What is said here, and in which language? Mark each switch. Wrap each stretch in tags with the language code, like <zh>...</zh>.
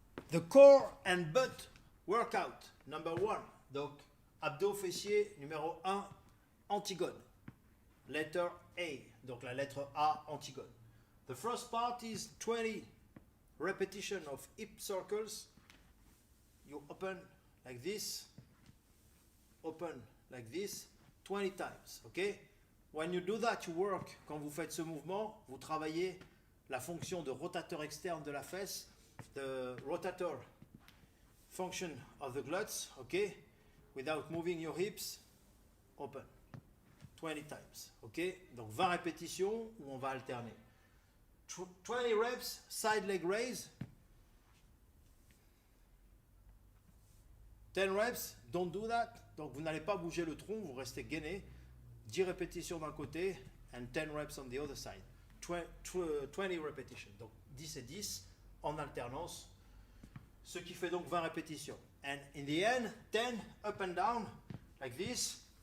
<en>The core and butt workout, number 1.</en> <fr>Donc, abdos fessiers, numéro 1, Antigone.</fr> <en>Letter A,</en> <fr>donc la lettre A, Antigone.</fr> <en>The first part is 20 repetition of hip circles. You open like this, open like this, 20 times, okay? When you do that, you work,</en> <fr>quand vous faites ce mouvement, vous travaillez la fonction de rotateur externe de la fesse,</fr> <en>the rotator function of the glutes, okay? Without moving your hips, open. 20 times, ok?</en> <fr>Donc 20 répétitions où on va alterner.</fr> <en>20 reps, side leg raise. 10 reps, don't do that.</en> <fr>Donc vous n'allez pas bouger le tronc, vous restez gainé. 10 répétitions d'un côté</fr> <en>and 10 reps on the other side.</en> <fr>20 repetitions, donc 10 et 10 en alternance. Ce qui fait donc 20 répétitions.</fr> <en>And in the end, 10 up and down, like this.</en>